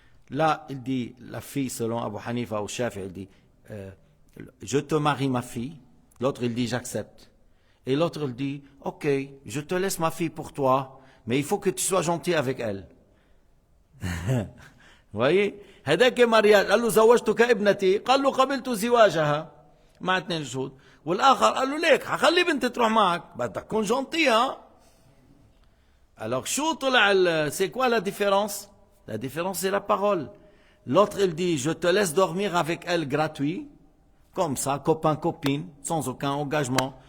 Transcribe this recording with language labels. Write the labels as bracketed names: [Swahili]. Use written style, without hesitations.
[French] Là, il dit, la fille, selon Abu Hanifa ou Shafi, il dit, je te marie ma fille. L'autre, il dit, j'accepte. Et l'autre, il dit, ok, je te laisse ma fille pour toi, mais il faut que tu sois gentil avec elle. Vous voyez? [Arabic] هذاك [French] mariage. [Arabic] قال له زوجتك ابنتي، قال له قبلت زواجها مع 2 شهود. والآخر قال له ليك حخلي بنتي تروح معك، بدك تكون gentil, hein? [French] Alors, c'est quoi la différence? La différence, c'est la parole. L'autre, il dit, je te laisse dormir avec elle gratuit, comme ça, copain-copine, sans aucun engagement.